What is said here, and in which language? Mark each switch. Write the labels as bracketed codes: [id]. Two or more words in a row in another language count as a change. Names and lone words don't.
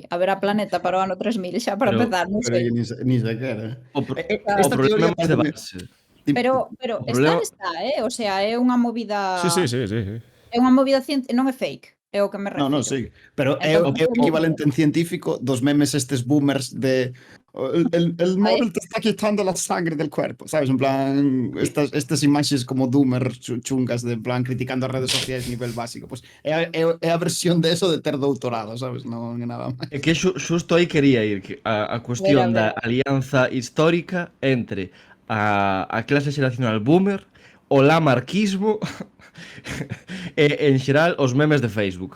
[gl] Haberá planeta para o ano 3000 xa para Pero- empezar, non Pero sei. que ni sequera. O Esta problema teoría máis de parece- base. Pero O problema- está, [es] o sea, [gl] é unha movida... Sí. É unha movida non é fake, é o que me refiro. No, sí. Pero é o Entón, equivalente en científico dos memes estes boomers de [es] el móvil te está quitando la sangre del cuerpo, ¿sabes? En plan, [gl] estas imaxes como doomer chungas de [es] en plan [gl] criticando as redes sociais a nivel básico. Pues é a versión de eso de ter doutorado, ¿sabes? Non é nada máis. É que xusto aí quería ir, que a cuestión Vera. da alianza histórica entre a clase xeracional boomer, o lamarquismo e, en xeral, os memes de Facebook.